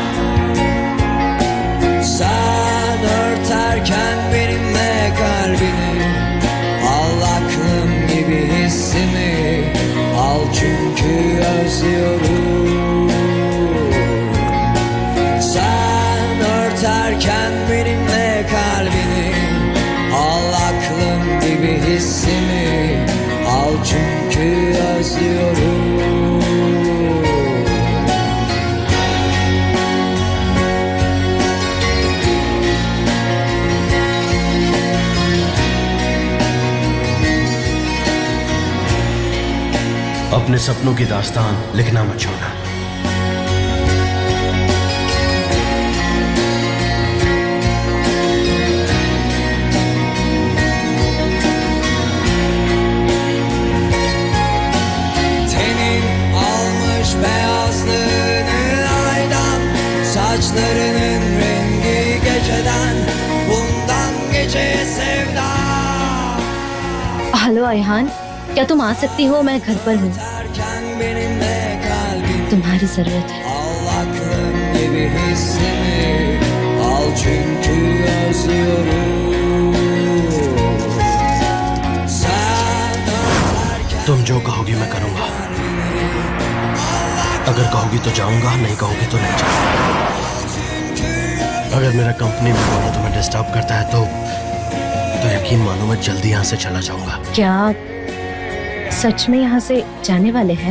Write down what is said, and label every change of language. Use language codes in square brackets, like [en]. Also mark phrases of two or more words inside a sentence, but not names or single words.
[tr] Sen örterken benimle kalbini, al aklım gibi hissimi, al çünkü özlüyorum. Sen örterken benimle kalbini, al aklım gibi hissimi, al çünkü özlüyorum. [hi] अपने सपनों की दास्तान लिखना मत छोड़ना। [tr] Tenin almış beyazlığını aydan, saçlarının rengi geceden, bundan geceye sevda. [hi] हेलो अयहान, क्या तुम आ सकती हो? मैं घर पर हूँ, [tr] Örterken benimle kalbini, [hi] तुम्हारी जरूरत है। [tr] al aklım gibi hissimi, al çünkü özlüyorum. Sen örterken [hi] तुम जो कहोगी मैं करूंगा। अगर कहोगी तो जाऊंगा, नहीं कहोगी तो नहीं जाऊंगा। अगर मेरा कंपनी में बोलना तुम्हें डिस्टर्ब करता है तो यकीन मानो मैं जल्दी यहाँ से चला जाऊंगा। क्या सच में यहाँ से जाने वाले हैं?